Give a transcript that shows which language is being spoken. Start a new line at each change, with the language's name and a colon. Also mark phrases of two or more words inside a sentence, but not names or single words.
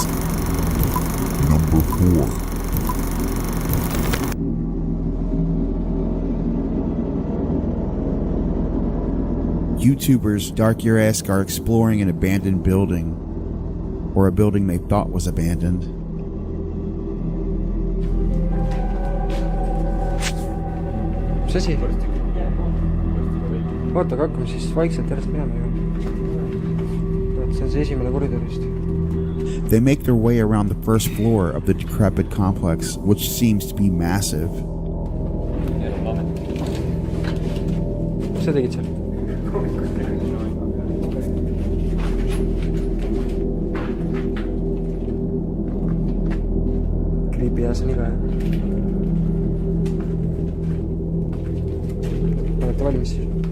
English: Number 4. YouTubers Dark Your Ass are exploring an abandoned building, or a building they thought was abandoned.
Estonian: Mis asi? Vaata, aga hakkame siis vaikselt järjest minema ju. See on see esimene koridor vist.
English: They make their way around the first floor of the decrepit complex, which seems to be massive.
Estonian: Mis sa tegid seal?
English: Creepy ass
Estonian: on iga, jah? Olete valmis siis?